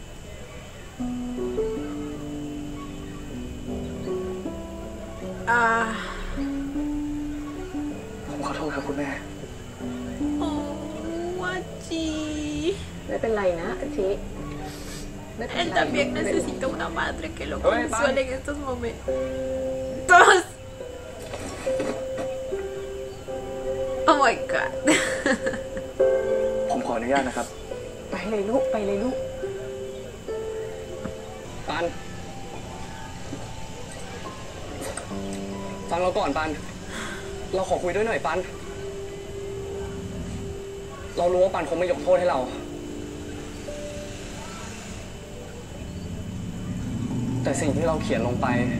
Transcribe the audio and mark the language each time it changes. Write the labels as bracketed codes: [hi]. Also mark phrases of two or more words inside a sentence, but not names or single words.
[th] ผมขอโทษครับคุณแม่ [es] Oh, Guachi. [th] ไม่เป็นไรนะอาชิไม่เป็น [es] Él [th] ไร [es] también necesita una madre que lo consuele en estos momentos. [en] Oh my god. [th] ผมขออนุญาตนะครับ ไปเลยลูกไปเลยลูก ปัน ฟังเราก่อนปัน เราขอคุยด้วยหน่อยปัน เรารู้ว่าปันคงไม่ยกโทษให้เรา แต่สิ่งที่เราเขียนลงไป